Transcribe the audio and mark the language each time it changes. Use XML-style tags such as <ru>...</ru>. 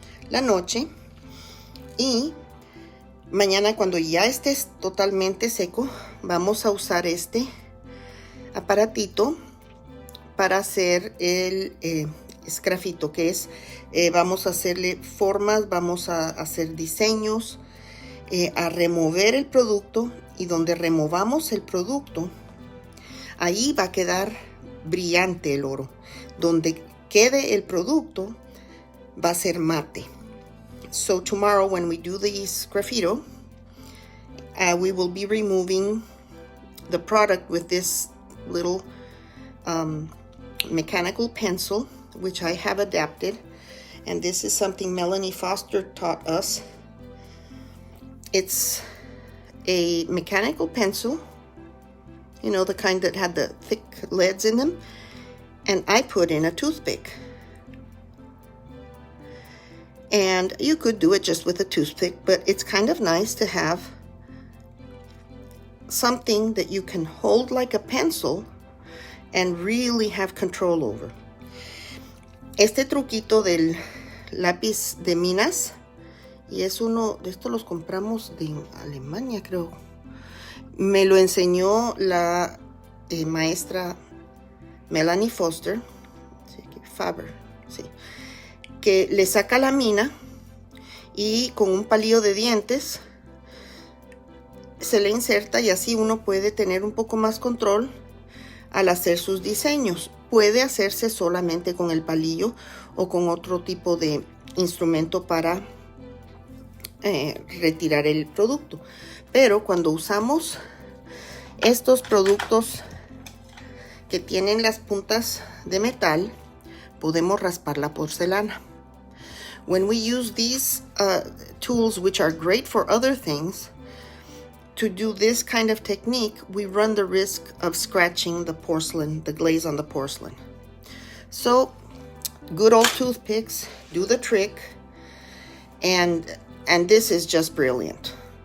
<es>la noche, y mañana, cuando ya esté totalmente seco, vamos a usar este aparatito para hacer el esgrafito, que es vamos a hacerle formas, vamos a hacer diseños a remover el producto, y donde removamos el producto, ahí va a quedar brillante el oro. Donde quede el producto va a ser mate.</es> <en>So tomorrow when we do this graffito, we will be removing the product with this little mechanical pencil, which I have adapted. And this is something Melanie Foster taught us. It's a mechanical pencil, you know, the kind that had the thick leads in them, and I put in a toothpick. And you could do it just with a toothpick, but it's kind of nice to have something that you can hold like a pencil and really have control over.</en> <es>Este truquito del lápiz de minas, y es uno de estos, los compramos de Alemania, creo. Me lo enseñó la maestra Melanie Foster, Faber, sí, que le saca la mina y con un palillo de dientes se le inserta, y así uno puede tener un poco más control al hacer sus diseños. Puede hacerse solamente con el palillo o con otro tipo de instrumento para retirar el producto, pero cuando usamos estos productos que tienen las puntas de metal, podemos raspar la porcelana.</es> <en>When we use these tools, which are great for other things, to do this kind of technique, we run the risk of scratching the porcelain, the glaze on the porcelain. So good old toothpicks do the trick, and this is just brilliant.</en>